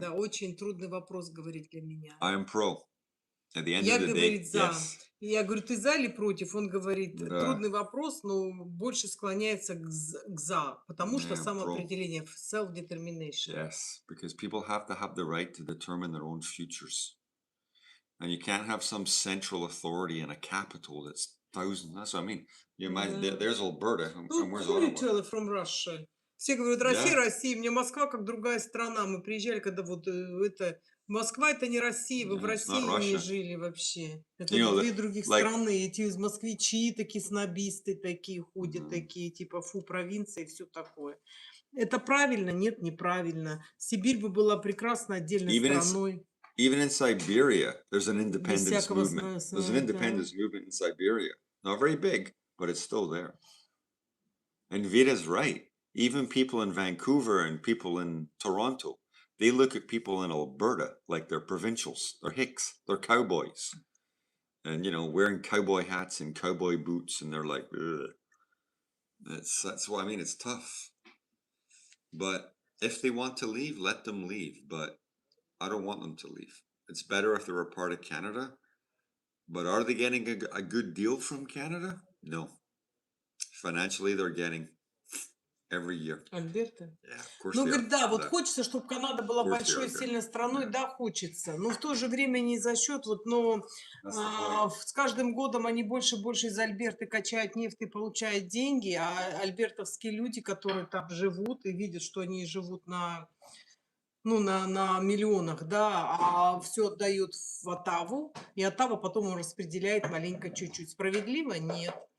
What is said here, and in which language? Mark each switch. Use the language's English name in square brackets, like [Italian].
[Russian] Да, очень трудный вопрос, говорит для меня. [English] I am pro. At the end [Russian] Я, [English] of the day, [Russian] говорит, за. [English] yes. [Russian] Я говорю, ты за или против? Он говорит, трудный вопрос, но больше склоняется к за, потому что самоопределение, self-determination. [English] Yes, because people have to have the right to determine their own futures. And you can't have some central authority in a capital that's thousands. That's what I mean. You imagine, there's Alberta, and where's Ottawa? Who you tell from Russia? [Russian] Все говорят, Россия, Россия. Мне Москва как другая страна. Мы приезжали, когда вот это... Москва это не Россия, вы в России не жили вообще. Это две других страны. Эти москвичи такие снобисты, такие ходят, такие типа фу, провинции и все такое. Это правильно? Нет, неправильно. Сибирь бы была прекрасно отдельной страной. [English] Even in Siberia, there's an independence movement. There's an independence movement in Siberia. Not very big, but it's still there. And Vita's right. Even people in Vancouver and people in Toronto, they look at people in Alberta like they're provincials, they're hicks, they're cowboys. And, wearing cowboy hats and cowboy boots, and they're like, ugh. That's why, it's tough. But if they want to leave, let them leave. But I don't want them to leave. It's better if they're a part of Canada. But are they getting a good deal from Canada? No. Financially, they're getting every year. [Russian] Альберта? [English] Yeah, of course. [Russian] Ну, говорит, да, вот хочется, чтобы Канада была большой, сильной страной, да, хочется. Но в то же время не за счет, с каждым годом они больше и больше из Альберты качают нефть и получают деньги, а альбертовские люди, которые там живут и видят, что они живут на миллионах, да, а все отдают в Оттаву, и Оттава потом распределяет маленько чуть-чуть. Справедливо? Нет.